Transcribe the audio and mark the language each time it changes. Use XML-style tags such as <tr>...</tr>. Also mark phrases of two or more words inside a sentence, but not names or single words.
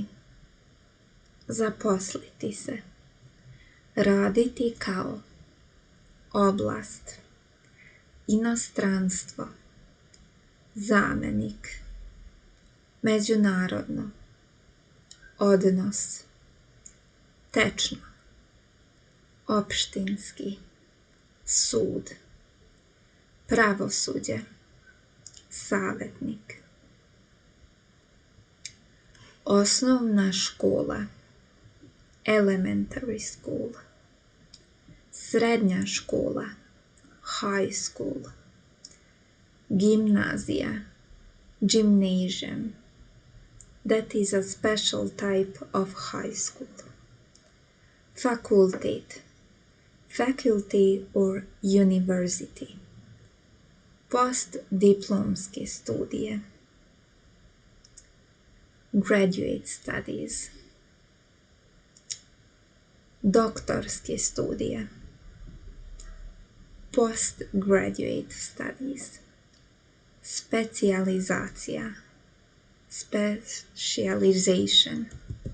<sr>zaposliti se, raditi kao, oblast, inostranstvo, zamenik, međunarodno, odnos, tečno, opštinski, sud, pravosuđe, savjetnik. Osnovna škola,</sr> <en>elementary school.</en> <sr>Srednja škola,</sr> <en>high school.</en> <sr>Gimnazija, gymnasium.</sr> <en>That is a special type of high school.</en> <sr>Fakultet,</sr> <en>faculty or university.</en> <sr>Postdiplomske studije.</sr> <en>Graduate studies.</en> <sr>Doktorske studije.</sr> <en>Postgraduate studies.</en> <sr>Specijalizacija. Specialization.</sr>